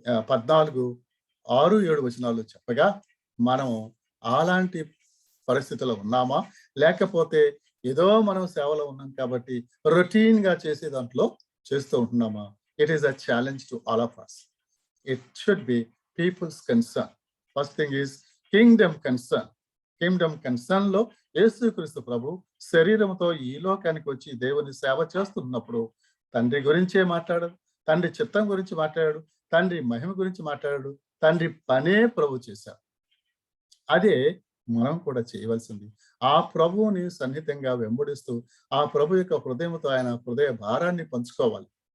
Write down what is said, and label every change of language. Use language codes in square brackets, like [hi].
[te] 14:6-7 చెప్పగా మనం అలాంటి పరిస్థితిలో ఉన్నామా, లేకపోతే ఏదో మనం సేవలో ఉన్నాం కాబట్టి రొటీన్ గా చేసే దాంట్లో చేస్తూ ఉంటున్నామా? [en] It is a challenge to all of us. It should be people's concern. First thing is kingdom concern. [te] Kingdom concern లో యేసుక్రీస్తు ప్రభు శరీరంతో ఈ లోకానికి వచ్చి దేవుని సేవ చేస్తున్నప్పుడు తండ్రి గురించే మాట్లాడాడు, తండ్రి చిత్తం గురించి మాట్లాడాడు, తండ్రి మహిమ గురించి మాట్లాడాడు, తండ్రి పనే ప్రభు చేశాడు. అదే మనం కూడా చేయవలసింది. ఆ ప్రభువుని సన్నిహితంగా వెంబడిస్తూ ఆ ప్రభు యొక్క హృదయంతో ఆయన హృదయ భారాన్ని పంచుకోవాలి.